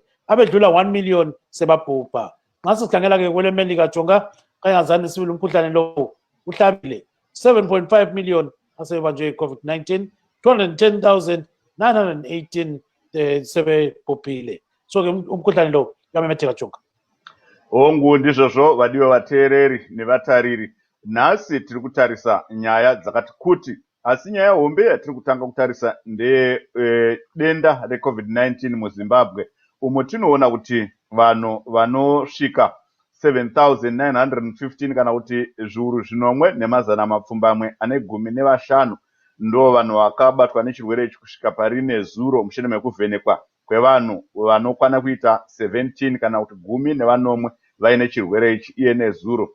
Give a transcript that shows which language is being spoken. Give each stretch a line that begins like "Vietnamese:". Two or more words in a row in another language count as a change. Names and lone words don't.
North Ndebele: Abedlula 1 million sebabhubha. Nxa sesikhangela ke kweleMelika Jonga, kayangazani sibili umkhuhlane lo uhlabile 7.5 million asebanjwe i-COVID-19, 210,918 sebebhubhile. So ke umkhuhlane lo uyamemetheka Jonga.
Shona: Ndizvozvo vadiwe vateereri nevatariri. Nhasi tiri kutarisa nyaya dzakati kuti, asi nyaya hombe yatiri kutanga kutarisa ndedenda reCovid-19 muZimbabwe, umo tinoona kuti vanhu vanosvika 7,915 kana kuti zviuru zvinomwe nemazana mapfumbamwe ane 15 ndo vanhu vakabatwa nechirwere ichi kusvika parine zuro mushure mekuvhenekwa kwevanhu vanokwana kuita 17 kana kuti 10 vaine chirwere ichi iye nezuro.